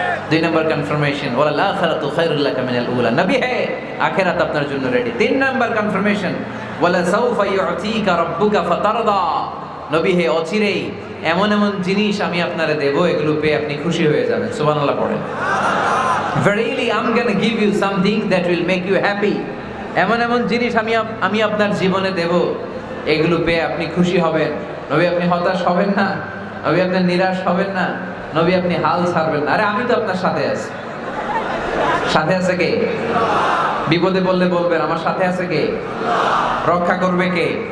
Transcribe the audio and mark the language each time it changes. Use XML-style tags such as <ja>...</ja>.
<bn>2 নম্বর confirmation,</bn> <ar>ওয়াল আখিরাতু খায়রুল লাকা মিনাল উলা।</ar> <bn>নবী হে, আখিরাত আপনার জন্য রেডি। 3 নম্বর কনফার্মেশন,</bn> <ar>ওয়ালা সাউফা ইউতিকা রাব্বুকা ফাতারদা।</ar> <bn>নবী হে, অচিরেই এমন এমন জিনিস আমি আপনারে দেব, এগুলো পেয়ে আপনি খুশি হয়ে যাবেন। সুবহানাল্লাহ পড়েন।</bn> <en>Verily I'm gonna give you something that will make you happy.</en> <bn>এমন এমন জিনিস আমি আপনার জীবনে দেব, এগুলো পেয়ে আপনি খুশি হবেন। নবী, আপনি হতাশ হবেন না, নবী আপনি নিরাশ হবেন না, নবী আপনি হাল ছাড়বেন না। আরে আমি তো আপনার সাথে আছি। সাথে আছে কে? বিপদে বললে বলবেন, আমার সাথে আছে কে? রক্ষা করবে কে?</bn>